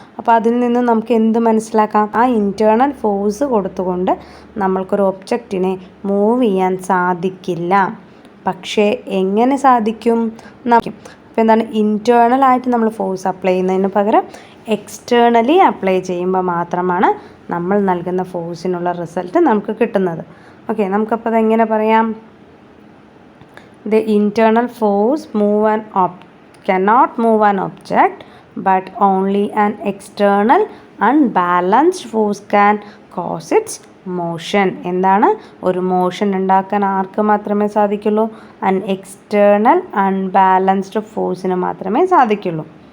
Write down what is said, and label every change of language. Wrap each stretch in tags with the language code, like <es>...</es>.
<ml>അപ്പോൾ അതിൽ നിന്ന് നമുക്ക് എന്ത് മനസ്സിലാക്കാം? ആ ഇൻറ്റേർണൽ ഫോഴ്സ് കൊടുത്തുകൊണ്ട് നമ്മൾക്കൊരു ഒബ്ജക്റ്റിനെ മൂവ് ചെയ്യാൻ സാധിക്കില്ല. പക്ഷേ എങ്ങനെ സാധിക്കും? അപ്പോൾ എന്താണ്, ഇൻറ്റേർണലായിട്ട് നമ്മൾ ഫോഴ്സ് അപ്ലൈ ചെയ്യുന്നതിന് പകരം എക്സ്റ്റേർണലി അപ്ലൈ ചെയ്യുമ്പോൾ മാത്രമാണ് നമ്മൾ നൽകുന്ന ഫോഴ്സിനുള്ള റിസൾട്ട് നമുക്ക് കിട്ടുന്നത്. ഓക്കെ, നമുക്കപ്പോൾ അതെങ്ങനെ പറയാം?</ml> <en>The internal force cannot move an object, but only an external unbalanced force can cause its motion.</en> <ml>എന്താണ്, ഒരു മോഷൻ ഉണ്ടാക്കാൻ ആർക്ക് മാത്രമേ സാധിക്കുള്ളൂ?</ml> <en>an external unbalanced</en> <ml>ഫോഴ്സിന് മാത്രമേ സാധിക്കുള്ളൂ.</ml>